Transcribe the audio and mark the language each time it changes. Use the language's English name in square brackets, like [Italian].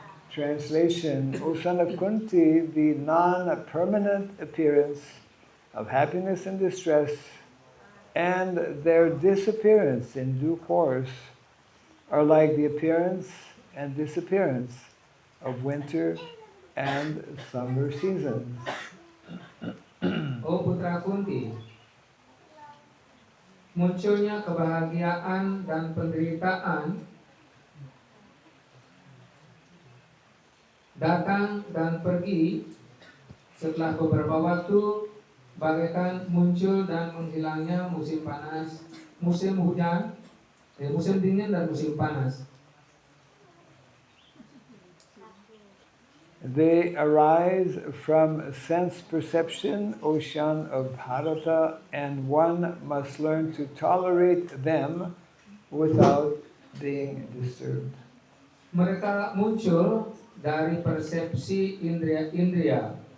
[English] Translation: O son of Kunti, the non-permanent appearance of happiness and distress and their disappearance in due course are like the appearance and disappearance of winter and summer seasons. [Indonesian] O putra Kunti, munculnya kebahagiaan dan penderitaan, datang dan pergi setelah beberapa waktu, bagaikan muncul dan menghilangnya musim panas musim hujan, musim dingin dan musim panas. [English] They arise from sense perception, ocean of Bharata, and one must learn to tolerate them without being disturbed. [Indonesian] Mereka muncul dari persepsi indria-indria.